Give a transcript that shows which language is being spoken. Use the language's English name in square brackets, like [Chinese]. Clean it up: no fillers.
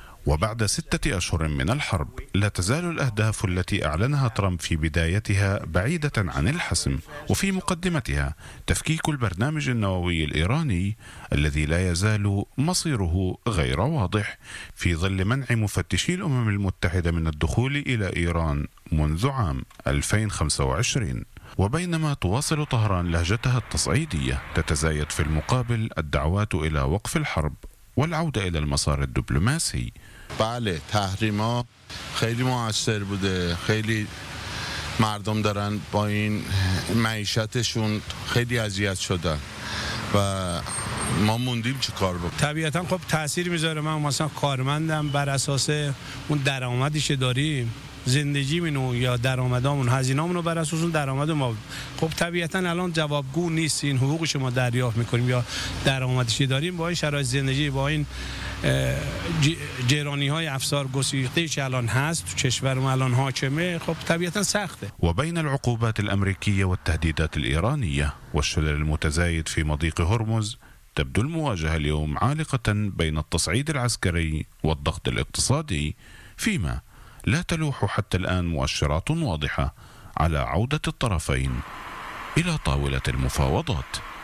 [Arabic] وبعد 6 أشهر من الحرب لا تزال الأهداف التي أعلنها ترامب في بدايتها بعيدة عن الحسم، وفي مقدمتها تفكيك البرنامج النووي الإيراني الذي لا يزال مصيره غير واضح في ظل منع مفتشي الأمم المتحدة من الدخول إلى إيران منذ عام 2025. وبينما تواصل طهران لهجتها التصعيدية تتزايد في المقابل الدعوات إلى وقف الحرب والعودة إلى المسار الدبلوماسي. [Persian] بله تحريما خیلی موثر بوده، خیلی مردم دارن با این معیشتشون خیلی اذیت شدن و ما موندیم چی کار بکنیم. طبیعتا خب تاثیر میذاره، من مثلا کارمندم بر اساس اون درآمدی که داریم زندگی منو یا درآمدامون هزینه‌مونو بر اساس اون درآمد ما، خب طبیعتاً الان جوابگو نیست، این حقوقش ما دریافت میکنیم یا درآمدشی داریم با این شرایط زندگی، با این جیرانی‌های افسار گسیخته‌ای که الان هست تو کشورمون الان حاکمه، خب طبیعتاً سخته. [Arabic] و بین العقوبات الامریکیه و التهدیدات الایرانیه و الشلل المتزايد في مضيق هرمز تبدو المواجهه اليوم عالقه بين التصعيد العسكري والضغط الاقتصادي، فيما لا تلوح حتى الآن مؤشرات واضحة على عودة الطرفين إلى طاولة المفاوضات.